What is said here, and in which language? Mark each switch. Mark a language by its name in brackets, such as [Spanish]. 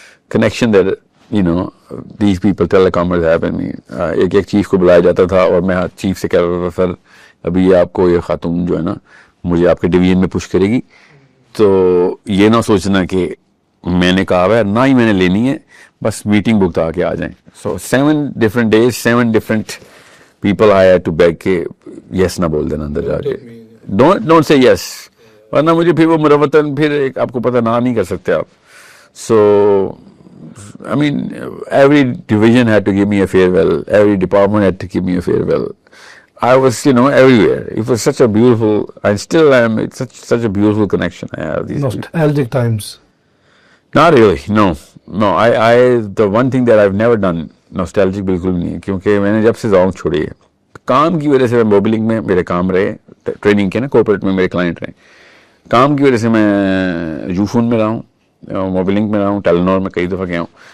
[English] connection that you know these people telecomers have. I mean, [Urdu] ایک chief کو بلایا جاتا تھا اور میں چیف سے کہہ رہا تھا سر ابھی آپ کو یہ خاتون جو ہے نا مجھے آپ کے ڈویژن میں پش کرے گی تو یہ نہ سوچنا کہ میں نے کہا ہے، نہ ہی میں نے لینی ہے، بس میٹنگ بک آ کے آ جائیں. سو [English] 7 different days 7 different people I had to beg [Urdu] کہ یس نہ بول دینا اندر جا کے، [English] don't say yes, [Urdu] ورنہ مجھے پھر وہ مروتاً پھر آپ کو پتہ نہ نہیں کر سکتے آپ. [English] So I mean every division had to give me a farewell, every department had to give me a farewell. I was everywhere. It was such a beautiful, I still am, it's such a beautiful connection I have these people. Nostalgic times. Not really, no. I the one thing that I've never done nostalgic [Urdu] بالکل نہیں ہے، کیونکہ میں نے جب سے زونگ چھوڑی ہے کام کی وجہ سے. میں موبلنگ میں میرے کام رہے، ٹریننگ کے نا کارپوریٹ میں میرے کلائنٹ رہے، کام کی وجہ سے میں یوفون میں رہا ہوں، موبلنگ میں رہا ہوں، ٹیلنور میں کئی دفعہ گیا ہوں.